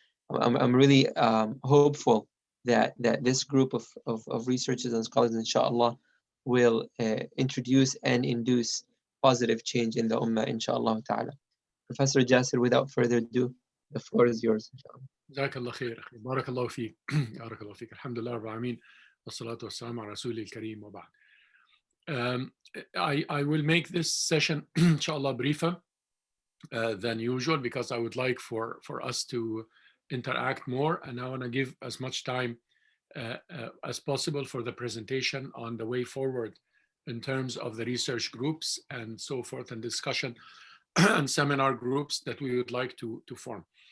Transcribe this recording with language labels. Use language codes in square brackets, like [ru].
[en] And I'm really hopeful that this group of researchers and scholars, inshallah, will introduce and induce positive change in the ummah, inshallah ta'ala. Professor Jasser, without further ado, the floor is yours, inshallah. [ar] جزاك الله خير أخي. بارك الله فيك. بارك الله فيك. الحمد لله رب العالمين والصلاة والسلام على رسول الكريم وبعد. [en] I will make this session, inshallah, briefer than usual because I would like for us to interact more, and I want to give as much time as possible for the presentation on the way forward in terms of the research groups and so forth, and discussion and seminar groups that we would like to form.